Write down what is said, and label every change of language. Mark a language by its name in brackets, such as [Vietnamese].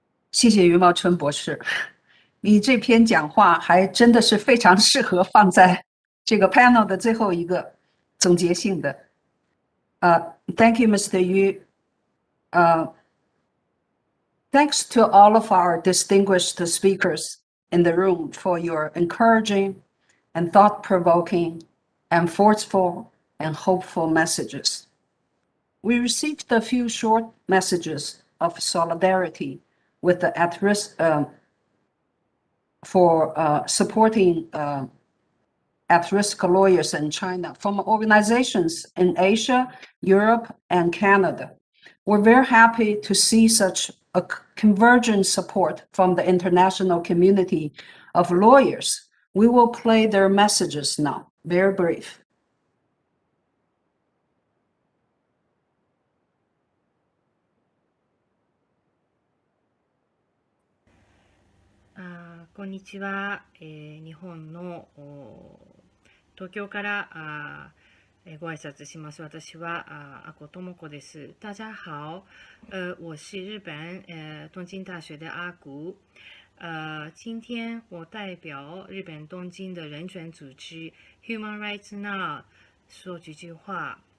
[Chinese] 谢谢余茂春博士，你这篇讲话还真的是非常适合放在这个 panel 的最后一个总结性的。 [English] Thank you, Mr. Yu. Thanks to all of our distinguished speakers in the room for your encouraging and thought-provoking and forceful and hopeful messages. We received a few short messages of solidarity with the at-risk for supporting at-risk lawyers in China from organizations in Asia, Europe, and Canada. We're very happy to see such a convergent support from the international community of lawyers. We will play their messages now, very brief. [Japanese] こんにちは。日本の東京からご挨拶します。私は阿古智子です。 [Chinese] 大家好，我是日本东京大学的阿古。今天我代表日本东京的人权组织 Human Rights Now 说几句话。